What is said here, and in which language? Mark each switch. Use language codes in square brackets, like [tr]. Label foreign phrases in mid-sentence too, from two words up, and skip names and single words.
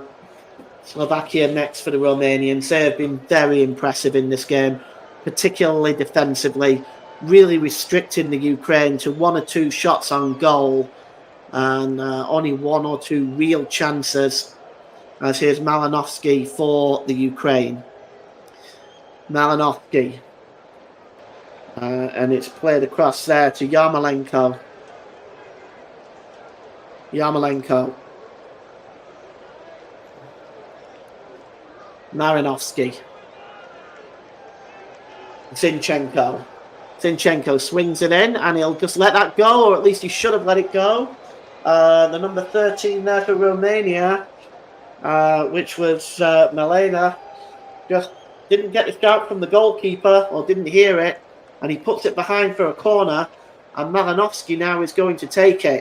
[en] Slovakia next for the Romanians. They have been very impressive in this game, particularly defensively, really restricting the Ukraine to 1 or 2 shots on goal and only 1 or 2 real chances. As here's Malinovsky for the Ukraine. Malinovsky. And it's played across there to Yarmolenko. Yarmolenko. Marinovsky. Zinchenko. Zinchenko swings it in, and he'll just let that go, or at least he should have let it go. The number 13 there for Romania, which was Malena, just didn't get the shout from the goalkeeper, or didn't hear it, and he puts it behind for a corner, and Malinovsky now is going to take it.